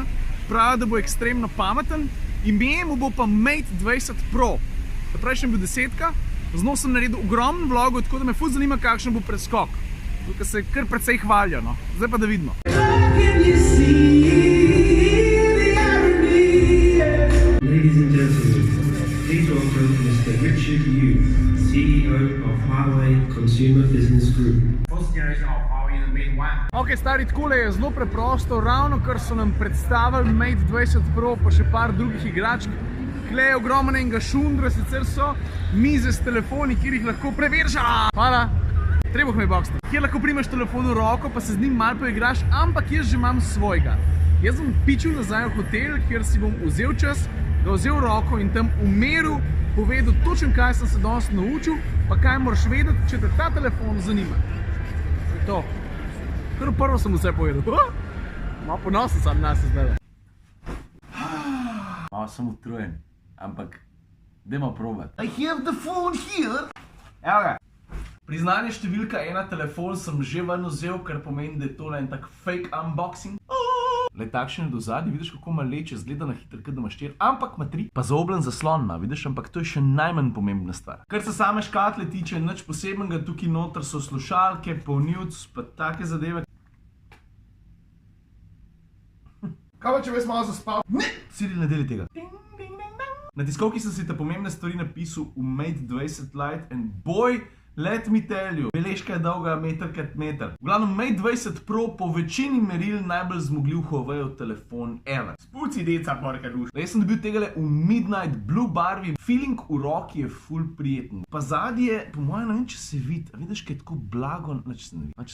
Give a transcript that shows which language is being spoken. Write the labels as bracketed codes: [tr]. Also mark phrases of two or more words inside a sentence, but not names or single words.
[sl] Pravi, da bo ekstremno pameten. Ime mu bo pa Mate 20 Pro. Prejšnji je bil 10, z njo sem naredil ogromen vlog, tako da me ful zanima, kakšen bo preskok. Tukaj se kar precej hvalijo, no. Zdaj pa da vidimo. [en] Ladies and gentlemen, please welcome Mr. Richard Yu, CEO of Huawei Consumer Business Group. First generation of Huawei in the Mate 1. [sl] Ok, stari, takole je zelo preprosto, ravno kar so nam predstavili Mate 20 Pro, pa še par drugih igračk. Tukaj je ogromno enega šundra, sicer so mize s telefoni, kjer jih lahko preveriš. Hvala. Trebuh me boxti. Kjer lahko primeš telefon v roko, pa se z njim malo poigraš, ampak jaz že imam svojega. Jaz bom pičil nazaj v hotel, kjer si bom vzel čas, ga vzel v roko in tam v miru povedal točno, kaj sem se danes naučil, pa kaj moraš vedeti, če te ta telefon zanima. To. Kar prvo sem vse povedal. Malo ponosen sam nas zdaj. Malo sem utrujen, ampak dajmo probat. [en] I have the phone here. [sl] Evo ga. Priznanje številka 1, telefon sem že ven vzel, kar pomeni, da je tole en tak [en] fake unboxing. [sl] Le takšen je do zadnji, vidiš kako ima leče, zgleda na hitro, kot da ima 4, ampak ima 3. Pa zaobljen zaslon ima, vidiš, ampak to je še najmanj pomembna stvar. Kar se same škatle tiče, nič posebnega, tukaj noter so slušalke, polnilc, pa take zadeve. Kaj pa, če bi jaz malo zaspal? Ne! Cyril, ne deli tega. Na tiskovki sem si te pomembne stvari napisal v Mate 20 Lite [en] and boy, let me tell you, [sl] beležka je dolga meter krat meter. V glavnem, Mate 20 Pro po večini meril najbolj zmogljiv Huawei telefon ever. Spuci deca, porka duša. Jaz sem dobil tegale v Midnight Blue barvi. Feeling v roki je ful prijeten. Pa zadnji je, po mojem, ne vem, če se vidi. A vidiš, kaj je tako blago, če se ne vidi.